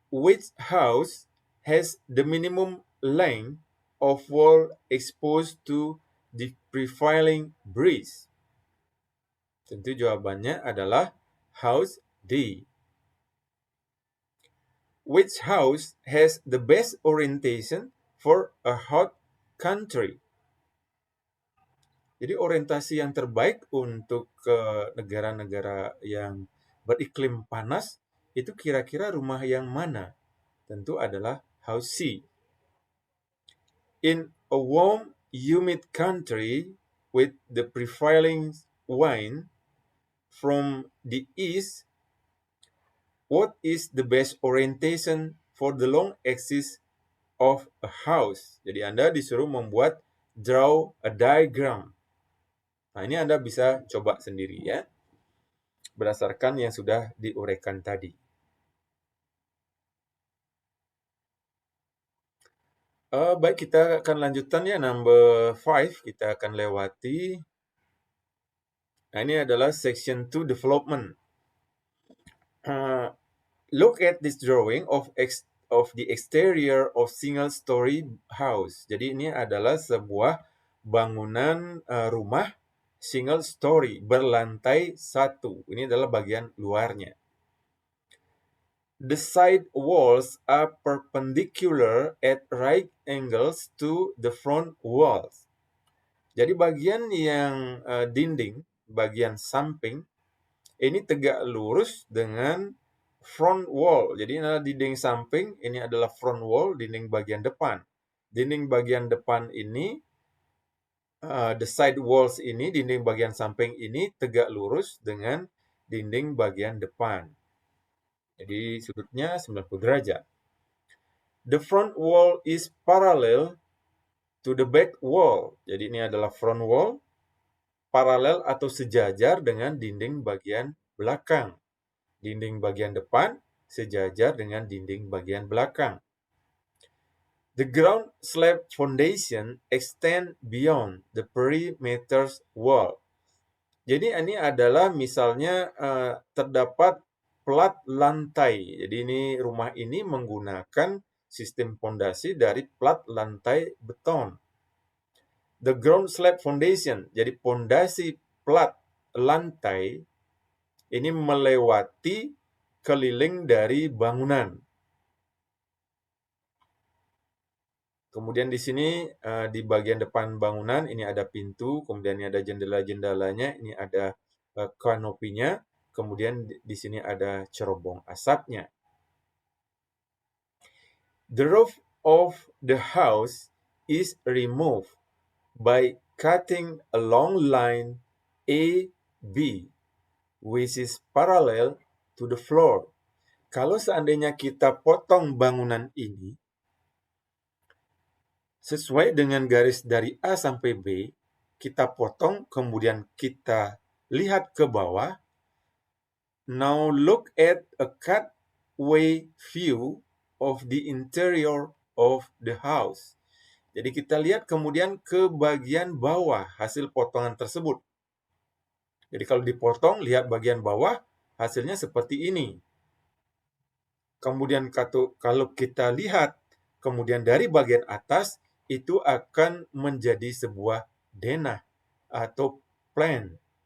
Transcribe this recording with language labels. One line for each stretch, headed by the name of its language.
English: Which house has the minimum length of wall exposed to the prevailing breeze?
Indonesian: Tentu jawabannya adalah house D.
English: Which house has the best orientation for a hot country?
Indonesian: Jadi orientasi yang terbaik untuk negara-negara yang beriklim panas itu kira-kira rumah yang mana? Tentu adalah house C.
English: In a warm, humid country with the prevailing wind from the east, what is the best orientation for the long axis of a house?
Indonesian: Jadi Anda disuruh membuat
English: draw a diagram.
Indonesian: Nah, ini Anda bisa coba sendiri ya, berdasarkan yang sudah diuraikan tadi. Baik, kita akan lanjutkan ya,
English: number 5,
Indonesian: kita akan lewati. Nah, ini adalah
English: section 2 development. Look at this drawing of the exterior of single-story house.
Indonesian: Jadi ini adalah sebuah bangunan rumah single story, berlantai satu. Ini adalah bagian luarnya.
English: The side walls are perpendicular at right angles to the front walls.
Indonesian: Jadi bagian yang dinding, bagian samping, ini tegak lurus dengan front wall. Jadi ini adalah dinding samping, ini adalah front wall, dinding bagian depan. Dinding bagian depan ini,
English: the side walls
Indonesian: ini, dinding bagian samping ini tegak lurus dengan dinding bagian depan. Jadi sudutnya 90 derajat.
English: The front wall is parallel to the back wall.
Indonesian: Jadi ini adalah front wall, paralel atau sejajar dengan dinding bagian belakang. Dinding bagian depan sejajar dengan dinding bagian belakang.
English: The ground slab foundation extend beyond the perimeter wall.
Indonesian: Jadi ini adalah misalnya terdapat plat lantai. Jadi ini rumah ini menggunakan sistem fondasi dari plat lantai beton.
English: The ground slab foundation,
Indonesian: jadi fondasi plat lantai ini melewati keliling dari bangunan. Kemudian di sini di bagian depan bangunan ini ada pintu, kemudian ini ada jendela-jendelanya, ini ada kanopinya, kemudian di sini ada cerobong asapnya.
English: The roof of the house is removed by cutting a long line AB, which is parallel to the floor.
Indonesian: Kalau seandainya kita potong bangunan ini sesuai dengan garis dari A sampai B, kita potong, kemudian kita lihat ke bawah.
English: Now look at a cutaway view of the interior of the house.
Indonesian: Jadi kita lihat kemudian ke bagian bawah hasil potongan tersebut. Jadi kalau dipotong, lihat bagian bawah, hasilnya seperti ini. Kemudian kalau kita lihat, kemudian dari bagian atas, itu akan menjadi sebuah denah atau plan.